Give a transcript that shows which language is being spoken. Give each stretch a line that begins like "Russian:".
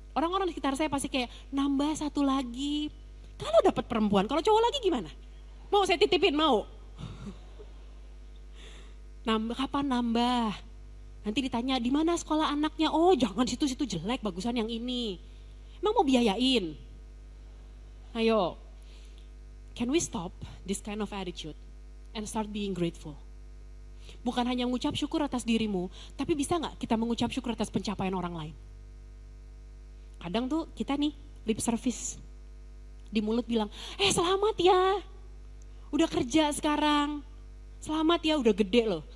Indonesian: Orang-orang di sekitar saya pasti kayak nambah 1 lagi. Kalau dapat perempuan, kalau cowok lagi gimana? Mau saya titipin mau? Nambah kapan nambah? Nanti ditanya di mana sekolah anaknya? Oh jangan situ-situ jelek, bagusan yang ini. Emang mau biayain?
English: Ayo, can we stop this kind of attitude and start being grateful?
Indonesian: Bukan hanya mengucap syukur atas dirimu, tapi bisa gak kita mengucap syukur atas pencapaian orang lain? Kadang tuh kita nih lip service, di mulut bilang, selamat ya, udah kerja sekarang, selamat ya udah gede loh.